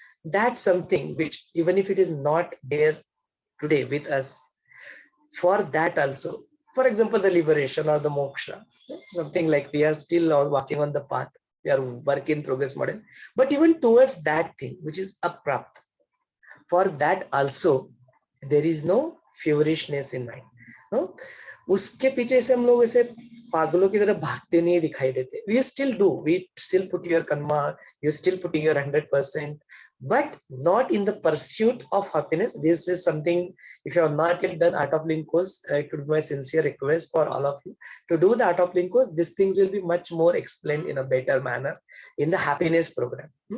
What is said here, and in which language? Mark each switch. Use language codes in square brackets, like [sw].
[en] That's something which even if it is not there today with us, for that also, for example the liberation or the moksha, something like we are still walking on the path. We are work in progress model. But even towards that thing, which is aprapt, for that also there is no feverish in mind. [hi] No, उसके पीछे से हम लोग ऐसे पागलों की तरह भागते नहीं दिखाई देते. [en] We still do. We still put your karma. You still putting your 100%, but not in the pursuit of happiness. This is something. If you have not yet done Art of Living course, it would be my sincere request for all of you to do the Art of Living course. These things will be much more explained in a better manner in the happiness program.